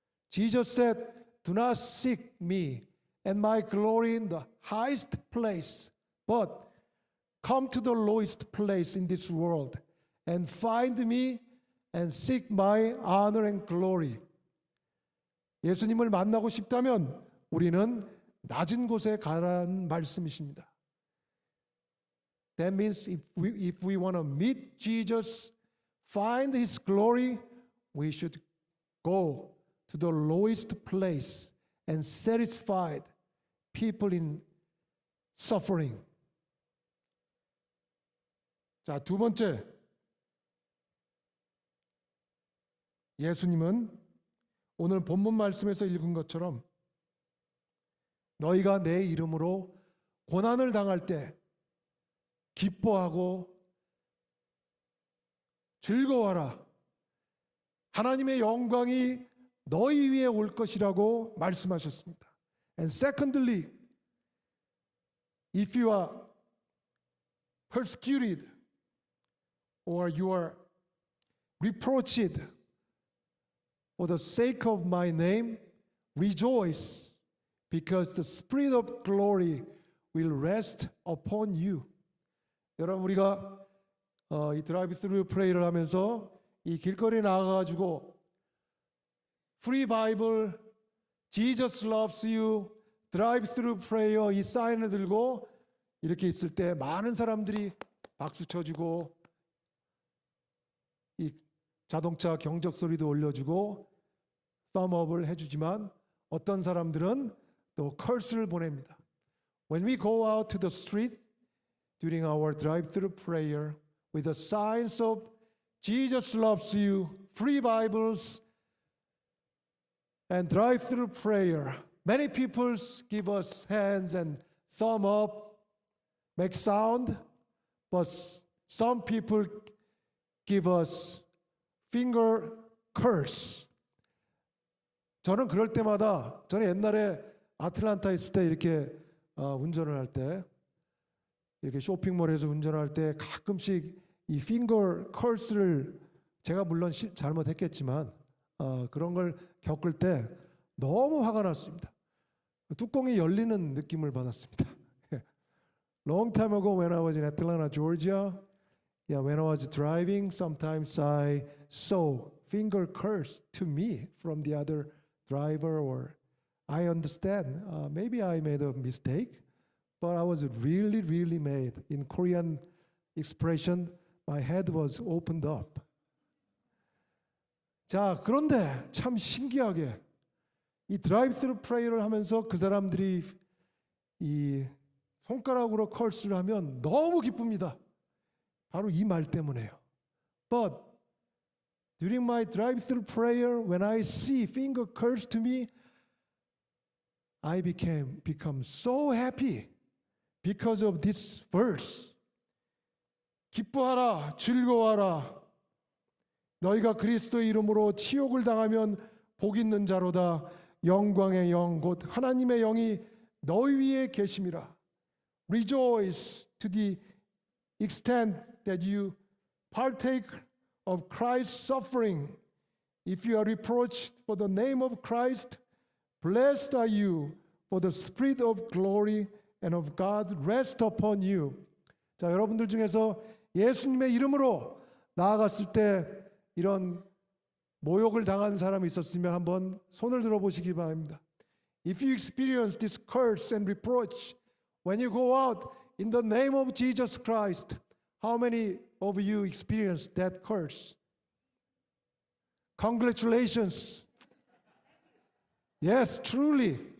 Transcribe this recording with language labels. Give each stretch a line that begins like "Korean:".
English: Jesus said, do not seek me and my glory in the highest place, but come to the lowest place in this world and find me and seek my honor and glory.
Korean: 예수님을 만나고 싶다면 우리는 낮은 곳에 가라는 말씀이십니다.
English: That means if we want to meet Jesus, find His glory, we should go to the lowest place and satisfied people in suffering.
Korean: 자, 두 번째. 예수님은 오늘 본문 말씀에서 읽은 것처럼 너희가 내 이름으로 고난을 당할 때 기뻐하고 즐거워하라. 하나님의 영광이 너희 위에 올 것이라고 말씀하셨습니다.
English: And secondly, if you are persecuted or you are reproached for the sake of my name, rejoice, because the Spirit of glory will rest upon you.
Korean: 여러분, 우리가 이 드라이브 스루 프레이를 하면서 이 길거리에 나가가지고
English: Free Bible, Jesus loves you,
Korean: 드라이브 스루 프레이어 이 사인을 들고 이렇게 있을 때 많은 사람들이 박수 쳐주고 이 자동차 경적 소리도 올려주고 썸업을 해주지만 어떤 사람들은 또 curse를 보냅니다.
English: When we go out to the street during our drive-through prayer with the signs of Jesus loves you, free Bibles, and drive-through prayer, many people give us hands and thumb up, make sound, but some people give us finger curse.
Korean: 저는 그럴 때마다 저는 옛날에 아틀란타 있을 때 이렇게 운전을 할 때 이렇게 쇼핑몰에서 운전할 때 가끔씩 이
English: finger curse
Korean: 를 제가 물론 잘못했겠지만 그런 걸 겪을 때 너무 화가 났습니다. 뚜껑이 열리는 느낌을 받았습니다.
English: Long time ago when I was in Atlanta, Georgia, when I was driving, sometimes I saw finger curse to me from the other driver, or I understand, maybe I made a mistake, but I was really, really mad. In Korean expression, my head was opened up.
Korean: 자, 그런데 참 신기하게 이 드라이브 스루 프레이를 하면서 그 사람들이 이 손가락으로 컬스를 하면 너무 기쁩니다. 바로 이 말 때문에요.
English: But during my drive-through prayer, when I see finger curse to me, I become so happy because of this verse.
Korean: 기뻐하라, 즐거워하라. 너희가 그리스도의 이름으로 치욕을 당하면 복 있는 자로다. 영광의 영, 곧 하나님의 영이 너희 위에 계심이라.
English: Rejoice to the extent that you partake of Christ's suffering. If you are reproached for the name of Christ, blessed are you, for the Spirit of glory and of God rest upon you.
Korean: 자, 여러분들 중에서 예수님의 이름으로 나아갔을 때 이런 모욕을 당한 사람이 있었으면 한번 손을 들어보시기 바랍니다.
English: If you experience this curse and reproach when you go out in the name of Jesus Christ, how many of you experienced that curse? Congratulations. Yes, truly.